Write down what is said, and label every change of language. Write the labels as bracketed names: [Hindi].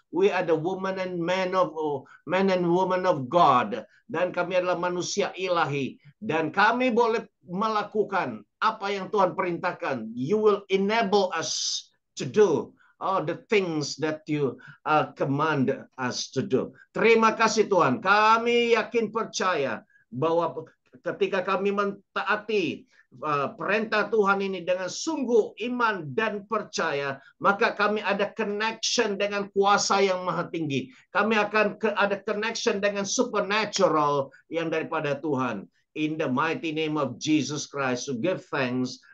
[English] We are the woman and men and woman of God. [Malay] Dan kami adalah manusia ilahi. Dan kami boleh melakukan apa yang Tuhan perintahkan. [English] You will enable us to do all the things that you command us to do. [Malay] Terima kasih Tuhan. Kami yakin percaya bahwa ketika kami mentaati perintah Tuhan ini dengan sungguh iman dan percaya, maka kami ada connection dengan kuasa yang maha tinggi. Kami akan ada connection dengan supernatural yang daripada Tuhan. [English] In the mighty name of Jesus Christ, to give thanks.